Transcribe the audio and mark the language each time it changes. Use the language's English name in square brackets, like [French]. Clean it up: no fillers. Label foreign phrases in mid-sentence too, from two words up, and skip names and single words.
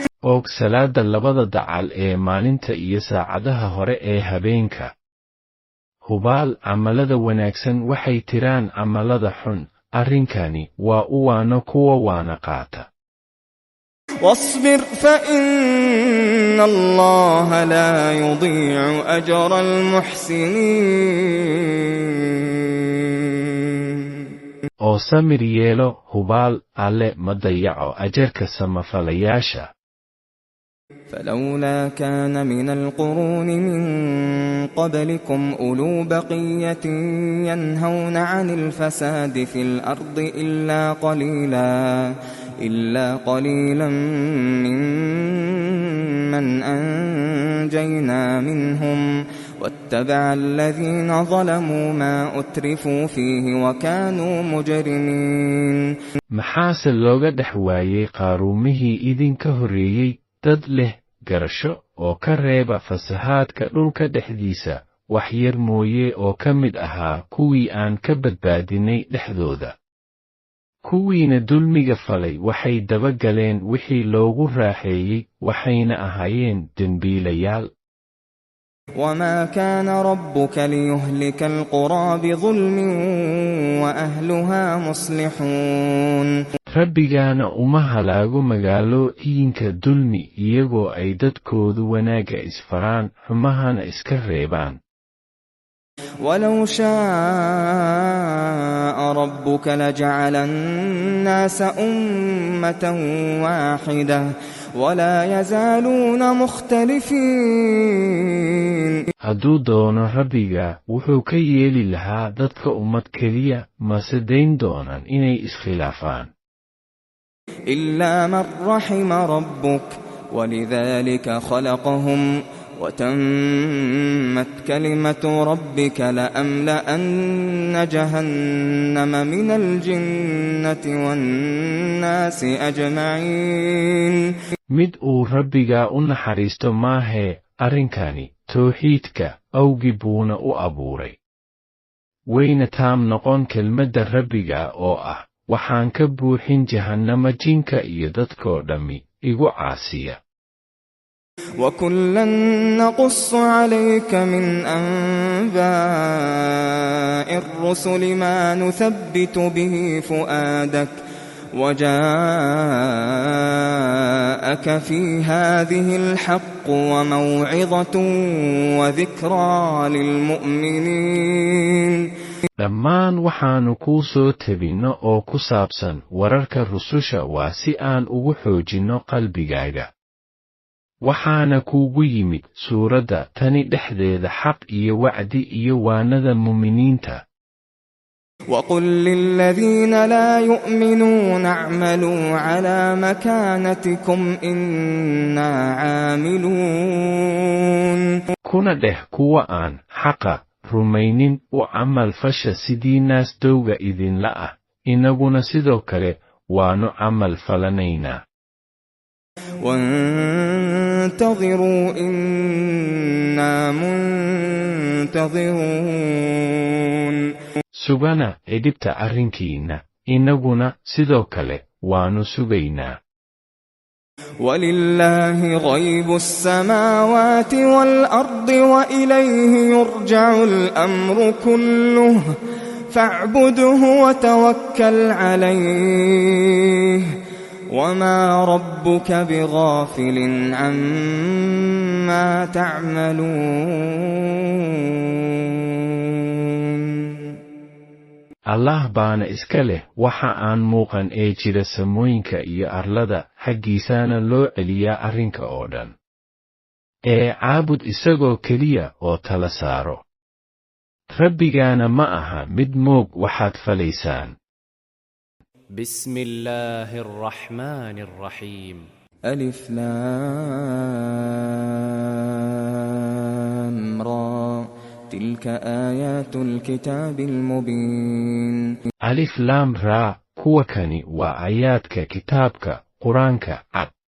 [Somali] og salaada labada dacal ee maalinta iyo saacadaha hore ee habeenka. hubaal camalada wanaagsan waxay tiraan camalada xun, arrinkani waa u waano kuwa waana qaata. [Arabic] واصبر فإن الله لا يضيع أجر المحسنين. [Somali] oo samir yeelo, hubaal alle ma dayaco ajarka samafalayaasha. [Arabic] فلولا كان من القرون من قبلكم أولو بقية ينهون عن الفساد في الأرض إلا قليلا ممن أنجينا منهم واتبع الذين ظلموا ما أترفوا فيه وكانوا مجرمين. [Somali] maxaase looga dhex waayey qaaruumihii idinka horreeyey dad leh garasho oo ka reeba fasahaadka dhulka dhexdiisa wax yar mooye oo ka mid ahaa kuwii aan ka badbaadinay dhexdooda. kuwiina dulmiga falay waxay daba galeen wixii loogu raaxeeyey waxayna ahaayeen dembiilayaal. [Arabic] وما كان ربك ليهلك القرى بظلم وأهلها مصلحون. [Somali] rabbigaana uma halaago magaalooyinka dulmi iyagoo ay dadkoodu wanaagga isfaraan xumahana iska reebaan. [Arabic] ولو شاء ربك لجعل الناس أمة واحدة ولا يزالون مختلفين. [Somali] hadduu doono rabbiga wuxuu ka yeeli lahaa dadka ummad keliya mase dayn doonaan inay iskhilaafaan. [Arabic] إلا من رحم ربك ولذلك خلقهم وتمت كلمة ربك لأملأن جهنم من الجنة والناس أجمعين. [Somali] mid uu rabbiga u naxariisto maahee arrinkani tawxiidka awgi buuna u abuuray. wayna taam noqon kelmadda rabbiga oo ah waxaan ka buuxin jahannama jinka iyo dadkoo dhammi igu caasiya. [Arabic] وكلا نقص عليك من أنباء الرسل ما نثبت به فؤادك وجاءك في هذه الحق وموعظة وذكرى للمؤمنين. [Somali] dhammaan waxaannu kuu soo tebinno oo ku saabsan wararka rususha waa si aan ugu xoojinno qalbigaaga. waxaana kuugu yimid suuradda tani dhexdeeda xaq iyo wacdi iyo waanada mu'miniinta. [Arabic] وقل للذين لا يؤمنون اعملوا على مكانتكم إنا عاملون. [Somali] kuna dheh kuwa aan xaqa rumaynin u camal fasha sidii naas dowga idinla ah, inaguna sidoo kale waannu camal falanaynaa. [Arabic] وانتظروا إنا منتظرون [Somali] sugana edhibta arrinkiinna innaguna sidoo kale waannu sugaynaa. [Arabic] ولله غيب السماوات والأرض وإليه يرجع الأمر كله فاعبده وتوكل عليه وما ربك بغافل عما تعملون. [Somali] allah baana iska leh waxa aan muuqan ee jira samooyinka iyo arlada xaggiisaana loo celiyaa arrinka oo dhan. Caabud isagoo keliya oo tala saaro. Rabbigaana ma aha mid moog waxaad falaysaan. [Arabic] بسم الله الرحمن الرحيم. ألف لام را تلك آيات الكتاب المبين. ألف لام را كوكني وآياتك كتابك قرآنك عد.